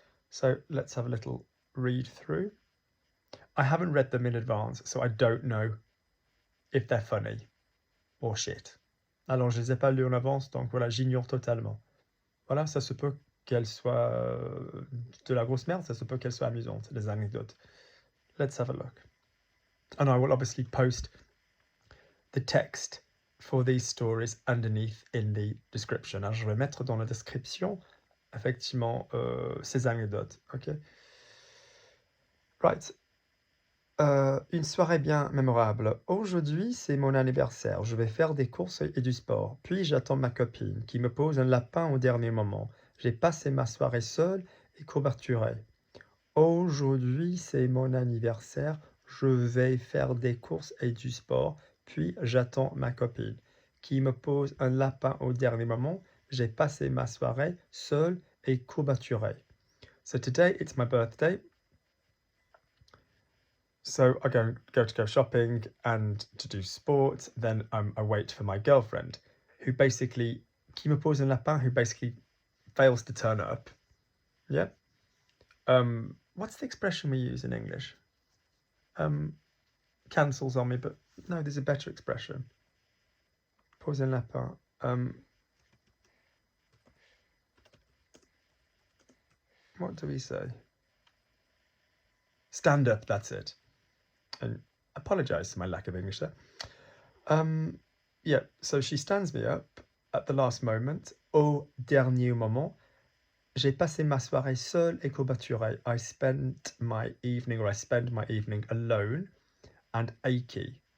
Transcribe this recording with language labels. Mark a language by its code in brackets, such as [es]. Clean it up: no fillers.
[en] So let's have a little read through. I haven't read them in advance, so I don't know if they're funny or shit. [fr] Alors, je les ai pas lus en avance, donc voilà, j'ignore totalement. Voilà, ça se peut qu'elles soient de la grosse merde, ça se peut qu'elles soient amusantes, les anecdotes. [en] Let's have a look. And I will obviously post the text for these stories underneath in the description. [fr] Alors, je vais mettre dans la description, effectivement, ces anecdotes, ok? Right. Une soirée bien mémorable. Aujourd'hui, c'est mon anniversaire. Je vais faire des courses et du sport. Puis j'attends ma copine qui me pose un lapin au dernier moment. J'ai passé ma soirée seule et courbaturée. Aujourd'hui, c'est mon anniversaire. Je vais faire des courses et du sport. Puis j'attends ma copine qui me pose un lapin au dernier moment. J'ai passé ma soirée seule et courbaturée. [en] So today, it's my birthday. So I go shopping and to do sport, then I wait for my girlfriend, who basically, [fr] qui me pose un lapin, [en] who basically fails to turn up. Yeah. What's the expression we use in English? Cancels on me, but no, there's a better expression. [fr] Pose un lapin. [en] What do we say? Stand up, that's it. And apologise for my lack of English there. Yeah, so she stands me up at the last moment. [fr] Au dernier moment, j'ai passé ma soirée seule et courbaturée. [en] I spent my evening, or I spend my evening alone and achy.